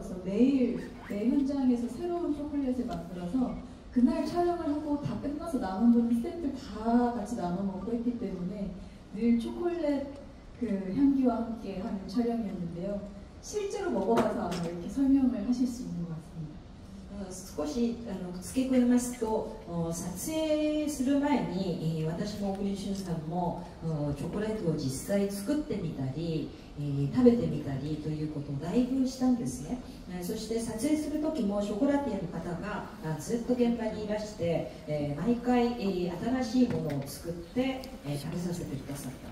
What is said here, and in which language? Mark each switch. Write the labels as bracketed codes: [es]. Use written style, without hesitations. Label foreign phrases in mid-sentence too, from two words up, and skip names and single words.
[ko] 그래서 매일 내 현장에서 새로운 초콜릿을 만들어서 그날 촬영을 하고 다 끝나서 남은 분은 스태프들 다 같이 나눠 먹고 했기 때문에 늘 초콜릿 그 향기와 함께 하는 촬영이었는데요. 실제로 먹어봐서 아마 이렇게 설명을 하실 수 있는 것 같습니다. [ja] 少し付け加えますと、撮影する前に私も小栗旬さんもチョコレートを実際作ってみたり食べてみたりということをだいぶしたんですね。そして撮影する時もショコラティエの方がずっと現場にいらして毎回新しいものを作って食べさせてくださった。